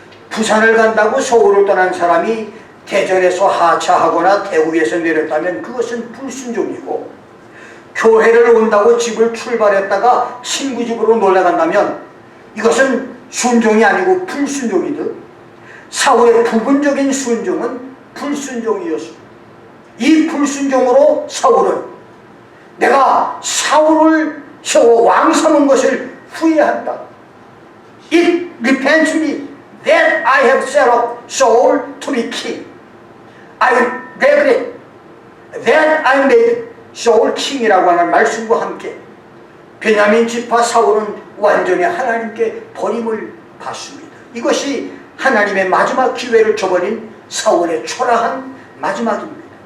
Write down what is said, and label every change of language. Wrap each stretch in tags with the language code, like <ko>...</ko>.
<ko>부산을 간다고 서울을 떠난 사람이 대전에서 하차하거나 대구에서 내렸다면 그것은 불순종이고, 교회를 온다고 집을 출발했다가 친구 집으로 놀러 간다면 이것은 순종이 아니고 불순종이듯, 사울의 부분적인 순종은 불순종이었습니다. 이 불순종으로 사울은 내가 사울을 세워 왕 삼은 것을 후회한다.</ko> <en>It repents me that I have set up Saul to be king. I regret that I made Saul king</en> <ko>이라고 하는 말씀과 함께 베냐민 지파 사울은 완전히 하나님께 버림을 받습니다. 이것이 하나님의 마지막 기회를 줘버린 사울의 초라한 마지막입니다.</ko>